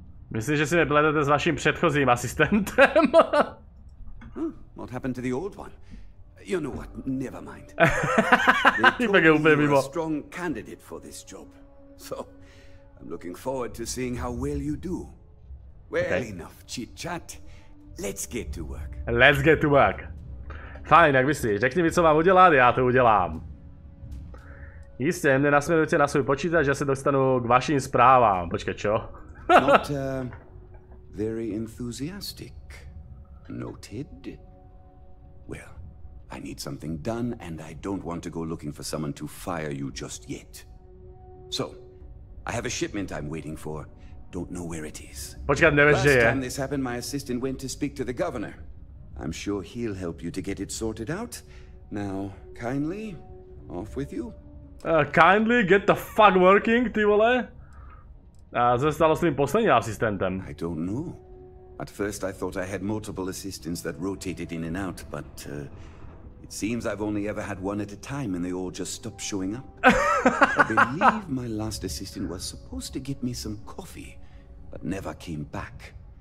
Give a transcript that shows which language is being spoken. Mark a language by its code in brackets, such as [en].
[cs] Myslím, že si mě pletete s vaším předchozím asistentem. [en] What happened to the old one? You know what, never mind. They told me you were a strong candidate for this job. So, I'm looking forward to seeing how well you do. Well, enough chit-chat. Let's get to work. Let's get to work. [cs] Fajn, jak myslíš, řekni mi, co mám udělat, já to udělám. Jistě, mě nasměrujte na svůj počítač, že se dostanu k vašim zprávám. [sk] Počkej, čo? [en] Not very enthusiastic. Noted. Well, I need something done, and I don't want to go looking for someone to fire you just yet. So, I have a shipment I'm waiting for. Don't know where it is. [cs] Počkat, nevíš, že je. [en] Last time this happened, my assistant went to speak to the governor. I'm sure he'll help you to get it sorted out. Now, kindly, off with you. Kindly get the fuck working, [cs] ty vole. A co se stalo s tvým posledním asistentem? [en] I don't know. At first I thought I had multiple assistants that rotated in and out, but it seems I've only ever had one at a time and they all just stopped showing up. I believe my last assistant was supposed to get me some coffee, but never came back.